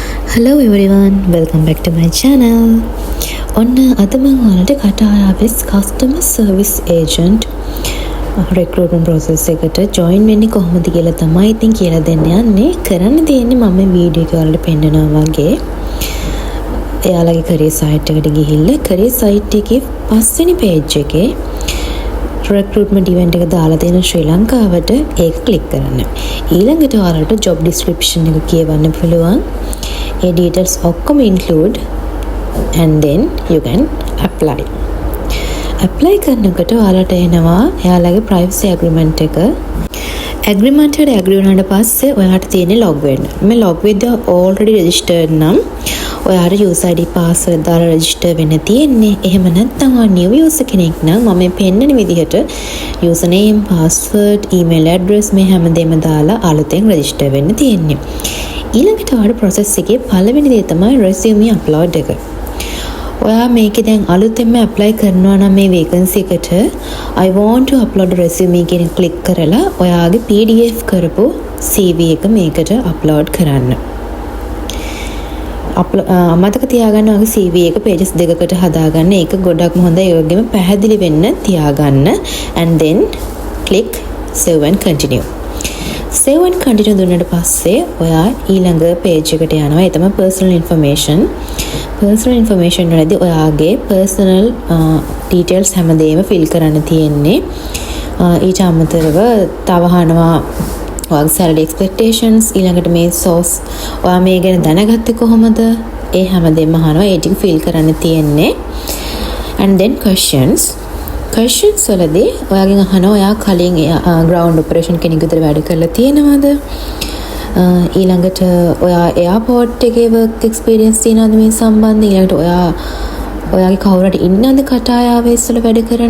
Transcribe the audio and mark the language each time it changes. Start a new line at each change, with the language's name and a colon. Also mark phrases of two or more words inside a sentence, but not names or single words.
English: Hello everyone, welcome back to my channel.
Sinhala: ඔන්න අද මම ඔයාලට කටායාවෙස්
English: customer service agent recruitment process
Sinhala: එකට join වෙන්නේ කොහොමද කියලා තමයි ඉතින් කියලා දෙන්න යන්නේ. කරන්න තියෙන්නේ මම මේ වීඩියෝ එක ඔයාලට පෙන්නනවා වගේ. එයාලගේ
English: career site
Sinhala: එකට ගිහිල්ලා
English: career site
Sinhala: එකේ පස්වෙනි page එකේ
English: recruitment event
Sinhala: එක දාලා තියෙන ශ්‍රී ලංකාවට ඒක click කරන්න. ඊළඟට ඔයාලට
English: job description
Sinhala: එක කියවන්න පුළුවන්. ඒ details ඔක්කොම
English: include and then you can apply
Sinhala: කරනකොට ඔයාලට එනවා එයාලගේ
English: privacy agreement
Sinhala: එක. agreement එකට agree වුණාට පස්සේ ඔයාලට තියෙන්නේ log වෙන්න. මේ
English: log with already registered
Sinhala: නම් ඔයාලට
English: user ID password
Sinhala: දාලා register වෙන්න තියෙන්නේ. එහෙම නැත්නම් ඔයා
English: new user
Sinhala: කෙනෙක් නම් මම මේ පෙන්නන විදිහට
English: username, password, email address
Sinhala: මේ හැමදේම දාලා අලුතෙන් register වෙන්න තියෙන්නේ. ඊළඟට ඔයාලට process එකේ පළවෙනි දේ තමයි
English: resume upload
Sinhala: එක. ඔයා මේකේ දැන් අලුතෙන්ම apply කරනවා නම් මේ vacancy එකට
English: I want to upload a resume
Sinhala: කියන click කරලා ඔයාගේ PDF කරපු CV එක මේකට upload කරන්න. මතක තියාගන්න ඔයාගේ CV එක pages දෙකකට හදාගන්න. ඒක ගොඩක්ම හොඳයි. ඒ වගේම පැහැදිලි වෙන්න තියාගන්න.
English: And then click save and continue. save and continue
Sinhala: දුන්නාට පස්සේ ඔයා ඊළඟ page එකට යනවා. ඒ තමයි
English: personal information. personal information
Sinhala: වලදී ඔයාගේ
English: personal details
Sinhala: හැමදේම fill කරන්න තියෙන්නේ. ඊට අමතරව තව අහනවා ඔයාගේ
English: salary expectations,
Sinhala: ඊළඟට මේ source ඔයා මේ ගැන දැනගත්තේ කොහොමද? ඒ හැමදේම අහනවා. ඒ ටික fill කරන්න තියෙන්නේ.
English: And then
Sinhala: questions වලදී ඔයාගෙන් අහනවා ඔයා කලින්
English: ground operation
Sinhala: කෙනෙක් විතර වැඩ කරලා තියෙනවද? ඊළඟට ඔයා එයාපෝට් එකේ
English: work experience
Sinhala: තියෙනවද මේ සම්බන්ධයෙන්? ඊළඟට ඔයාගේ කවුරුහරි ඉන්නවද කටායාවෙස් වල වැඩ කරන?